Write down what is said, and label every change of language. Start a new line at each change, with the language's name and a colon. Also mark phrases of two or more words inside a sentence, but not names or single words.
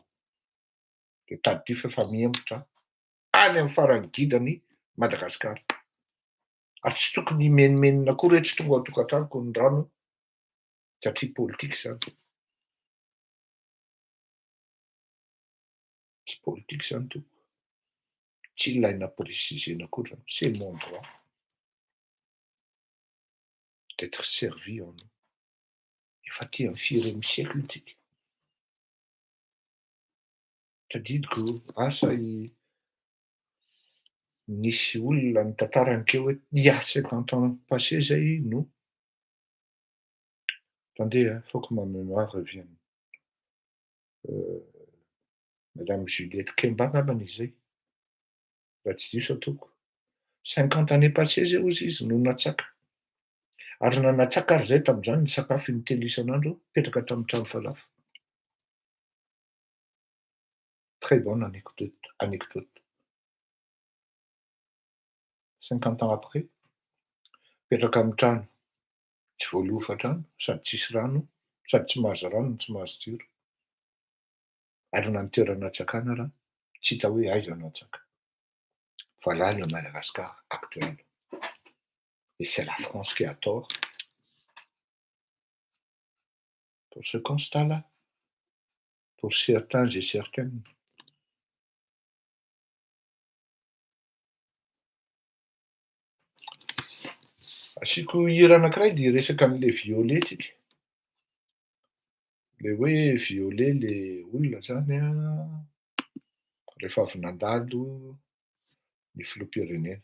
Malagasy: De tady ty fa miembotra any amin'ny farany gidany Madagasikara. Ary tsy tokony imenimenina koa hoe tsy tonga ao tokantranoko ny rano satria politique zany. Tsy politique zany to. Tsy ilaina précisena koa zany.
French: C'est mon droit d'être servi en nous.
Malagasy: Efa ty amin'ny 4e siècle tsika. Tadidiko asa nisy olona nitantaraninkeo hoe
French: il y a 50 ans passé
Malagasy: zay no.
French: Attendez, faut que ma mémoire revienne.
Malagasy: Madame Juliette Kemba angambany izy zay. Raha tsy diso atoko.
French: 50 années passées
Malagasy: zay ozy izy no natsaka. Ary nanatsaka ary zay tamin'izany ny sakafo intelo isan'andro petraka tamin'ny trano falafa.
French: Très bonne anecdote. 50 ans après,
Malagasy: petraka amin'ny trano tsy voalofa trano, sady tsisy rano, sady tsy mahazo rano, tsy mahazo jiro. Ary na ny toerana natsakana raha tsy hita hoe aiza natsaka.
French: Voilà le Madagascar actuel. Et c'est la France qui a tort pour ce constat-là, pour certains et certaines.
Malagasy: Asiako hira anankiray dia resaka an'le violet tsika. Le hoe violet le olona zany rehefa avy nandalo ny filoham-pirenena.